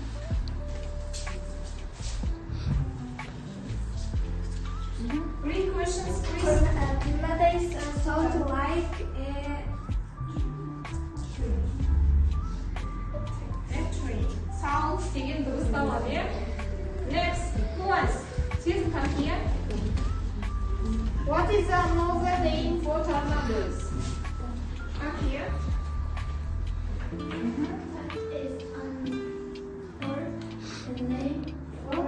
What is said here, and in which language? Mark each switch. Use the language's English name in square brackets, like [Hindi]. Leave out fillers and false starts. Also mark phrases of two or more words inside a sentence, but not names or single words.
[English] Green questions, please. Tornado is sound like a tree. [Kazakh] Sounds деген дыбыс табады, иә? [English] Next, who wants? Susan, come here. What is another name for tornadoes? Come here. is the name for